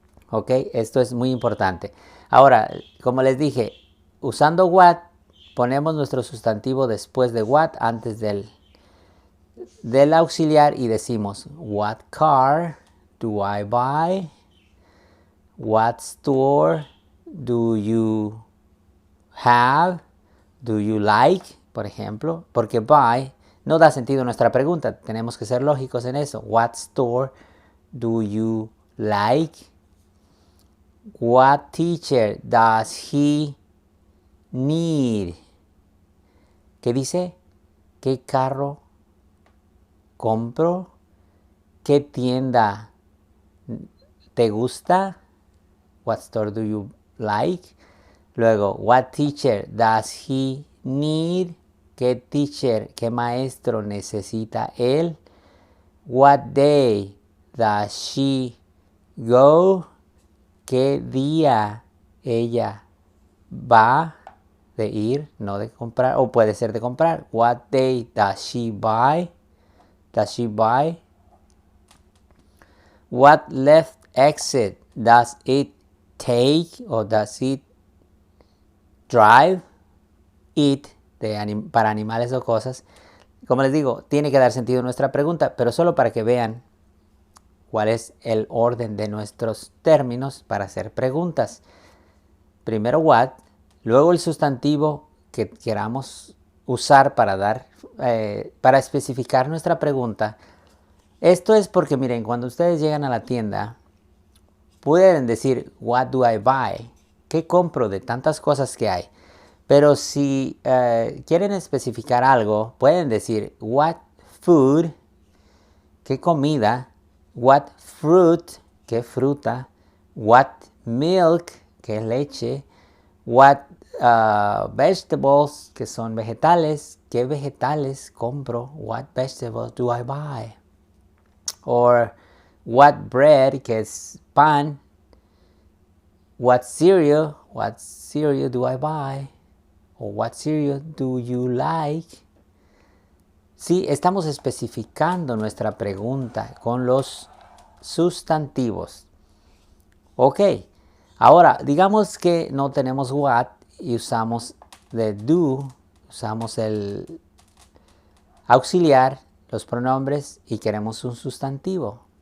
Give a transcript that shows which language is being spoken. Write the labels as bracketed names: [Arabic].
[Spanish] Ok, esto es muy importante. Ahora, como les dije, usando what, ponemos nuestro sustantivo después de what, antes del auxiliar, y decimos [English] what car do I buy, what store do you have, do you like, [Spanish] por ejemplo, porque buy no da sentido a nuestra pregunta, tenemos que ser lógicos en eso. [English] What store do you like? What teacher does he need? [Spanish] ¿Qué dice? ¿Qué carro compro? ¿Qué tienda te gusta? [English] What store do you like? [Spanish] Luego, [English] what teacher does he need? [Spanish] ¿Qué teacher, qué maestro necesita él? [English] What day does she go? [Spanish] ¿Qué día ella va? De ir, no de comprar, o puede ser de comprar. [English] What day does she buy? Does she buy? What left exit does it take, or does it drive? [Spanish] It, para animales o cosas. Como les digo, tiene que dar sentido nuestra pregunta, pero solo para que vean cuál es el orden de nuestros términos para hacer preguntas. Primero what, luego el sustantivo que queramos usar para para especificar nuestra pregunta. Esto es porque, miren, cuando ustedes llegan a la tienda, pueden decir [English] what do I buy, [Spanish] ¿qué compro de tantas cosas que hay? Pero si quieren especificar algo, pueden decir [English] what food, [Spanish] ¿qué comida? [English] What fruit, [Spanish] ¿qué fruta? [English] What milk, [Spanish] ¿qué leche? [English] What vegetables, [Spanish] que son vegetales, ¿qué vegetales compro? [English] What vegetables do I buy? Or what bread, [Spanish] que es pan? [English] What cereal do I buy? Or what cereal do you like? [Spanish] Sí, estamos especificando nuestra pregunta con los sustantivos. Ok, ahora digamos que no tenemos what y usamos de do, usamos el auxiliar, los pronombres, y queremos un sustantivo.